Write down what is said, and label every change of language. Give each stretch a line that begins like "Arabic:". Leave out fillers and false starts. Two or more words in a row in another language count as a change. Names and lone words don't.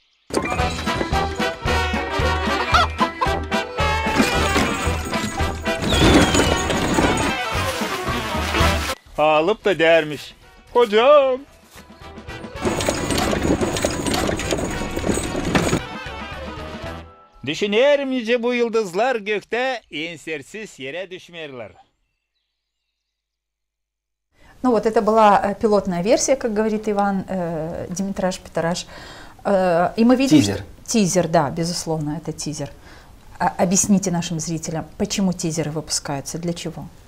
Gagauz: Alıp da dermiş. Hocam. Düşünerim nice bu yıldızlar gökte ensersiz yere düşmerler.
Russian: Ну вот это была пилотная версия, как говорит Иван, Димитраш Петраш. И мы видим... Тизер. Тизер, да, безусловно, это тизер. Объясните нашим зрителям, почему тизеры выпускаются, для чего?